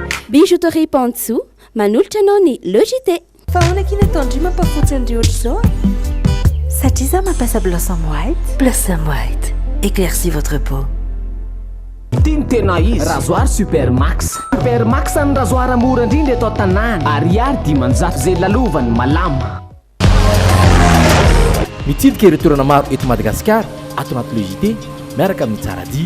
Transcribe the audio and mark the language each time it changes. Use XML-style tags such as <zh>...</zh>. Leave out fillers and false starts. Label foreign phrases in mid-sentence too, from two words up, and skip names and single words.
<mg>Bijouterie Pantsou, manolotra anao ny logité. Fa ahoana kina tandry mampafotsy andry ohatr' zao? Satria za mampiasa Blossom White. Blossom White,</mg> <fr>éclaircit votre peau.</fr> <mg>Tiny tena izy rasoir Supermax. Supermax ny rasoir mora indrindra eto an-tanàna. Ariary 500 zay lalovany malama. Mitsidika ireo toerana maro eto Madagasikara ato anaty logité miaraka amin'ny Tsaradi.</mg>